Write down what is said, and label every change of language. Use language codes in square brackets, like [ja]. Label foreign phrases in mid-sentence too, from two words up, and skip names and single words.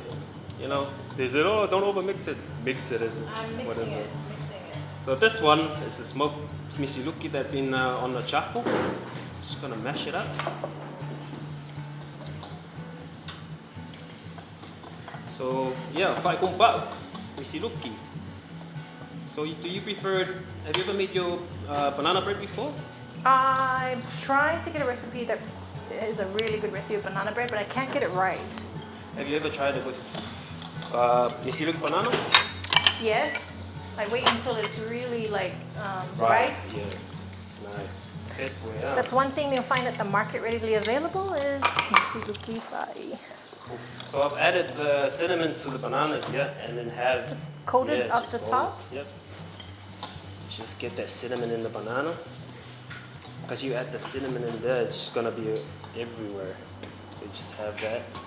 [en] You know, they said, oh, don't over mix it. Mix it as I'm mixing whatever. it. Mixing it. So this one is a smoked misiluki that's been on the charcoal. Just gonna mash it up. So yeah, fai kung pao, misiluki. So do you prefer? Have you ever made your banana bread before? I'm trying to get a recipe that is a really good recipe of banana bread, but I can't get it right. Have you ever tried it with misiluki banana? Yes, I wait until it's really like ripe. Yeah. Nice. Best way out. That's one thing you'll find at the market readily available is misiluki fai. So I've added the cinnamon to the banana here, and then have Just coated up just the fold top. it. Yep. Just get that cinnamon in the banana. Because you add the cinnamon in there, it's just gonna be everywhere. So you just have that.